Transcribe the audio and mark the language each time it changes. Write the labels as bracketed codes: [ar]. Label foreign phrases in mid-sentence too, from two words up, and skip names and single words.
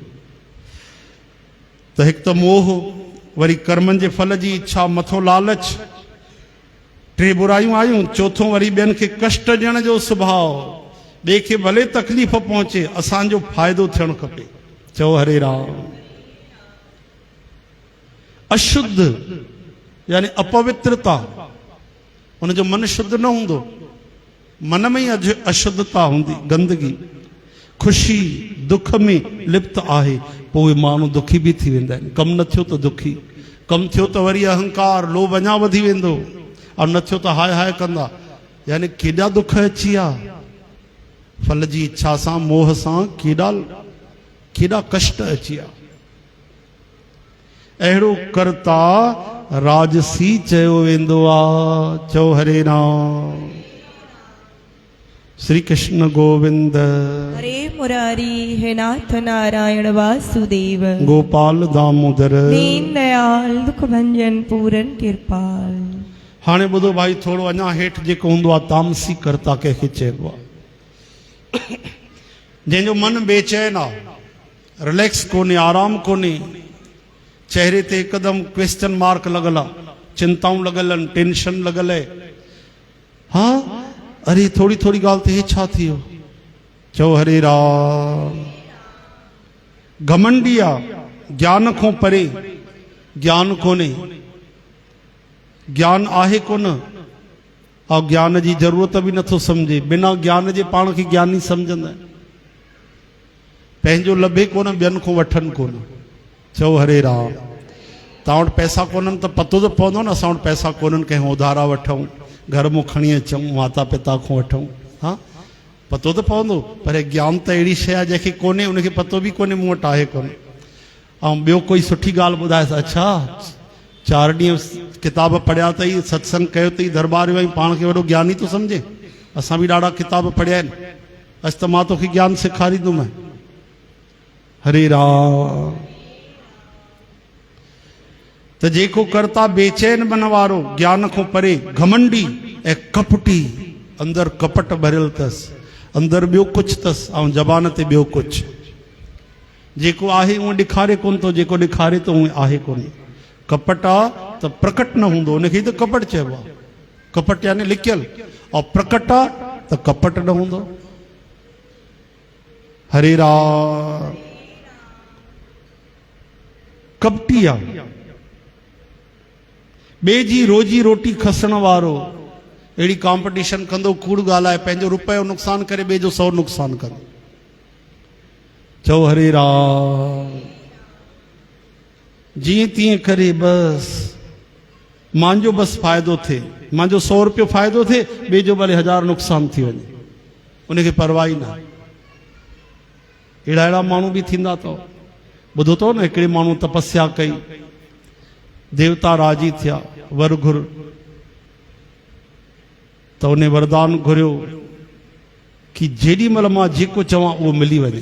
[sd] त हिकु त मोह, वरी कर्मनि जे फल जी इच्छा, मथो लालच, 3 बुरायूं आयूं। चौथों वरी ॿियनि खे कष्ट ॾियण जो सुभाउ, ॿिए खे भले तकलीफ़ पहुचे, असांजो फ़ाइदो थियणु खपे। चओ हरे राम। अशुद्ध यानी अपवित्रता, उनजो मन शुद्ध न हूंदो, मन में ही अशुद्धता हूंदी, गंदगी। ख़ुशी दुख में लिप्त आहे, पोइ माण्हू दुखी बि थी वेंदा आहिनि। कमु न थियो त दुखी, कमु थियो त वरी अहंकार लोभ अञा वधी वेंदो, और न थियो त हाय हाय कंदा। यानी केॾा दुख अची विया फल जी इच्छा सां, मोह सां, केॾा कष्ट अची विया। अहिड़ो कर्ता राजसी चयो वेंदो आहे। चओ हरे राम। श्री कृष्ण गोविंद। हरे मुरारी हे नाथ नारायण वासुदेव। गोपाल दामोदर। दीन दयाल दुख भंजन पूरन कृपाल। हाणे ॿुधो भाई, थोरो अञा हेठि जेको हूंदो आहे तामसी कर्ता कंहिंखे चइबो आहे। जंहिंजो मन बेचैन आहे, रिलैक्स कोन्हे, आराम कोन्हे, चेहरे ते हिकदमि [en] question mark [sd] लॻल आहे, चिंताऊं लॻल आहिनि, टेंशन लॻल आहे। हा, अरे थोरी थोरी ॻाल्हि ते हे छा थी वियो? चओ हरे राम। घमंडी आहे, ज्ञान खां परे, ज्ञान कोन्हे, ज्ञान आहे कोन, और ज्ञान जी ज़रूरत बि नथो सम्झे। बिना ज्ञान जे पाण खे ज्ञानी सम्झंदा आहिनि। पंहिंजो लभे कोन, ॿियनि खां वठनि कोन। चओ हरे राम। तव्हां वटि पैसा कोन्हनि त पतो त पवंदो न, असां वटि पैसा कोन्हनि, कंहिं उधारा वठूं, घर मां खणी अचूं, माता पिता खां वठूं, हाँ पतो तो पवंदो, पर ज्ञान त अहिड़ी शइ आहे जंहिंखे कोन्हे उनखे पतो बि कोन्हे मूं वटि आहे कोन्हे। ऐं ॿियो कोई सुठी ॻाल्हि ॿुधाए, अच्छा 4 ॾींहं किताब पढ़िया अथई, सत्संग कयो अथई, दरबार वियो पाण खे वॾो ज्ञानी थो सम्झे। असां बि ॾाढा किताब पढ़िया आहिनि, अॼु त मां तोखे ज्ञान सेखारींदुमि। हरे राम। त जेको करता बेचैन मन वारो, ज्ञान खां परे घमंडी ऐं कपटी, अंदर कपट भरियल अथसि, अंदर ॿियो कुझु अथसि ऐं ज़बान ते ॿियो कुझु। जेको आहे उहो ॾेखारे कोन थो, जेको ॾेखारे थो उहो आहे कोन। कपट आहे त प्रकट न हूंदो, उनखे त कपट चइबो आहे। कपट यानी लिकियल, और प्रकट आहे त कपट न हूंदो। हरे राम। कपटी आहे, ॿिए जी रोजी रोटी खसण वारो, अहिड़ी कॉम्पिटिशन कंदो, कूड़ ॻाल्हाए, पंहिंजो रुपयो नुक़सान करे ॿिए जो 100 नुक़सान कंदो। चओ हरे राम। जीअं तीअं करे बसि मुंहिंजो बसि फ़ाइदो थिए, मुंहिंजो 100 रुपयो फ़ाइदो थिए, ॿिए जो भले 1000 नुक़सान थी वञे, उनखे परवाह ई न। अहिड़ा अहिड़ा माण्हू बि थींदा अथव। ॿुधो अथव न, हिकिड़े माण्हू तपस्या कई, देवता राजी थिया, वर घुर, त उन वरदान घुरियो कि जेॾी महिल मां जेको चवां उहो मिली वञे।